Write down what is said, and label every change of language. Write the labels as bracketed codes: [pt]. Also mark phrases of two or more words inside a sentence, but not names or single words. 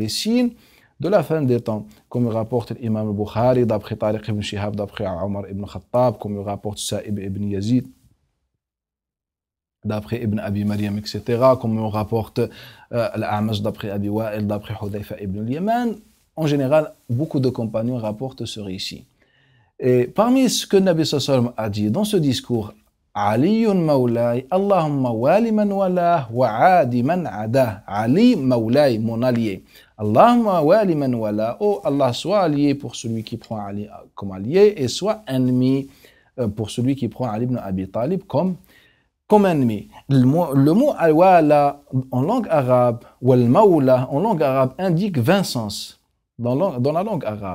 [fr] Les signes de la fin des temps, comme rapporte l'imam al-Bukhari, d'après Tariq ibn Shihab, d'après Omar ibn Khattab, comme rapporte Sa'ib ibn Yazid, d'après Ibn Abi Maryam, etc., comme on rapporte l'A'mash d'après Abi Wa'il, d'après Hudayfa ibn al-Yaman. En général, beaucoup de compagnons rapportent ce récit. Et parmi ce que Nabi [ar] صلى الله عليه وسلم [fr] a dit dans ce discours, [ar] علي مولاي، اللهم وال من والاه وعاد من عاداه. علي مولاي, [fr] mon allié. [ar] اللهم وال من والاه. [fr] Oh Allah, soit allié pour celui qui prend Ali comme allié, et soit ennemi pour celui qui prend Ali ibn Abi Talib comme ennemi. Le mot al-wala en langue arabe, ou al-mawla en langue arabe, indique 20 sens dans la langue arabe.